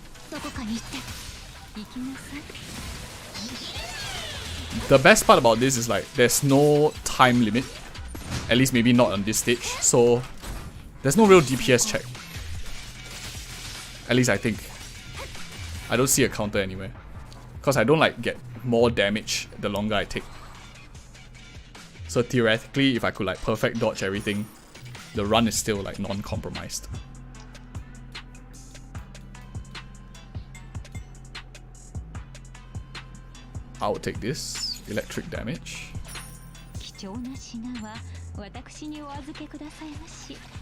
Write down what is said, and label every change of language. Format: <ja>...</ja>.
<ja>どこかに行って行きなさい。</ja> <en>The best part about this is like there's no time limit, at least maybe not on this stage, so there's no real DPS check. At least I think. I don't see a counter anywhere, because I don't like get more damage the longer I take. So theoretically, if I could like perfect dodge everything, the run is still like non-compromised. I will take this electric damage.</en> <ja>貴重な品は私にお預けくださいまし。</ja>